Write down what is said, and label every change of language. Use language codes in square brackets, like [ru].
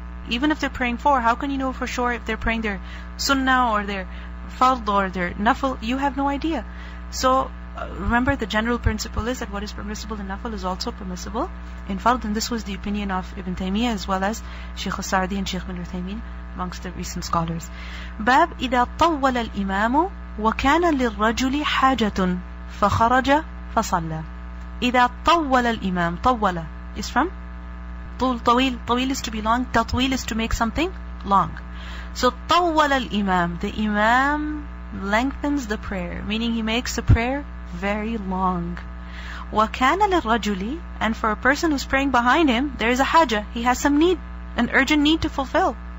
[en] Even if they're praying 4, how can you know for sure if they're praying their sunnah or their fard or their nafl? You have no idea. So remember, the general principle is that what is permissible in nafl is also permissible in fard. And this was the opinion of Ibn Taymiyyah as well as Shaykh al-Sa'di and Shaykh bin Uthaymeen amongst the recent scholars. [ar] Bab إذا طول الإمام وكان للرجل حاجة فخرج فصلى. إذا طول الإمام, طول [en] is from [ar] طول, طويل. [en] طويل is to be long. تطويل is to make something long. So [ar] طول الإمام, [en] the imam lengthens the prayer, meaning he makes the prayer very long. [ar] وَكَانَ لِلرَّجُلِ, [en] and for a person who's praying behind him, there is a hajah, he has some need, an urgent need to fulfill.